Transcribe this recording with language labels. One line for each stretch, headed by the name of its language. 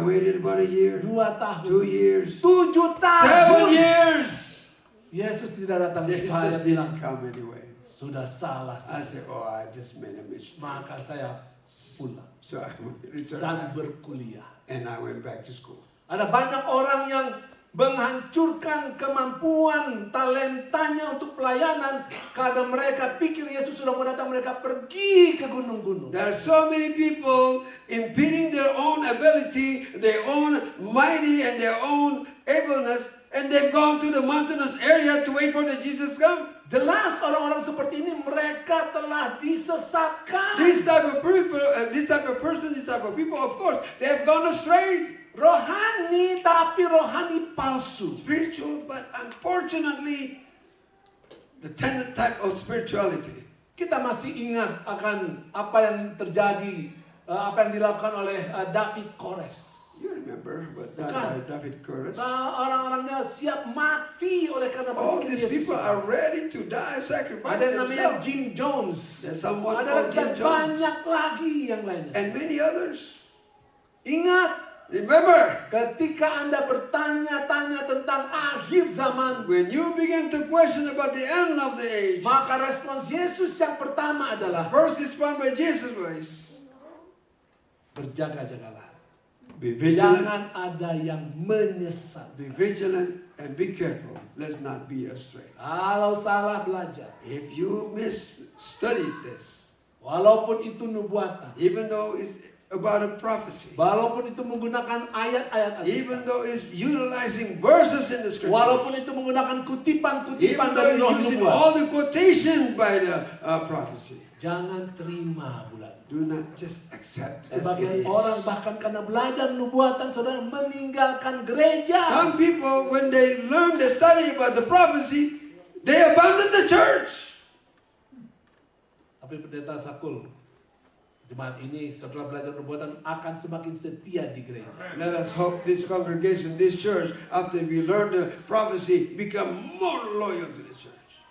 English: waited about a year,
Indonesian: 2 tahun,
English: 2 years, 7 7
Indonesian: tahun.
English: years.
Indonesian: Yesus tidak datang.
English: Jesus
Indonesian: Saya bilang,
English: didn't come anyway.
Indonesian: sudah salah
English: I said, oh, I just made a mistake.
Indonesian: Maka saya pulang
English: So I returned
Indonesian: dan berkuliah.
English: and I went back to school.
Indonesian: Ada banyak orang yang menghancurkan kemampuan talentanya untuk pelayanan karena mereka pikir Yesus sudah mau datang, mereka pergi ke gunung-gunung.
English: There are so many people impeding their own ability, their own mighty and their own ableness, and they've gone to the mountainous area to wait for the Jesus come.
Indonesian: Jelas orang-orang seperti ini mereka telah disesatkan.
English: This type of people, this type of person, this type of people, of course, they have gone astray.
Indonesian: Rohani tapi rohani palsu.
English: Spiritual, but unfortunately, the tenant type of spirituality.
Indonesian: Kita masih ingat akan apa yang terjadi, apa yang dilakukan oleh David Kores.
English: You remember, but not
Indonesian: Bukan.
English: by David Koresh.
Indonesian: Orang-orangnya siap mati oleh karena
English: All
Indonesian: berpikir
English: these
Indonesian: Yesus
English: people
Indonesian: sudah.
English: are ready to die, sacrifice
Indonesian: Ada yang namanya themselves. Jim Jones.
English: There's someone
Indonesian: Ada dan
English: Jim Jones.
Indonesian: banyak lagi yang lainnya.
English: And many others.
Indonesian: Ingat,
English: Remember,
Indonesian: ketika Anda bertanya-tanya tentang akhir zaman,
English: when you begin to question about the end of the age,
Indonesian: maka respons Yesus yang pertama adalah
English: first respond by Jesus was,
Indonesian: berjaga-jagalah.
English: be vigilant, Jangan ada yang menyesat. be vigilant, and be careful. Let's not be astray.
Indonesian: Kalau salah belajar,
English: If you studied this,
Indonesian: walaupun itu nubuatan,
English: even though it's about a prophecy,
Indonesian: walaupun itu menggunakan ayat-ayat
English: even
Indonesian: Alkitab,
English: though it's utilizing verses in the
Indonesian: walaupun itu menggunakan
English: even
Indonesian: kutipan-kutipan
English: though
Indonesian: dari roh
English: it's using
Indonesian: nubuat,
English: all the quotations by the prophecy,
Indonesian: jangan terima bulan.
English: do not just accept as it
Indonesian: Sebagian
English: is.
Indonesian: orang bahkan karena belajar nubuatan saudara meninggalkan gereja.
English: Some people, when they learn the study about the prophecy, they abandon the church.
Indonesian: Tapi pendeta Sakul, jemaat ini setelah belajar nubuatan akan semakin setia di gereja.
English: Let us hope this congregation, this church, after we learn the prophecy, become more loyal to the church.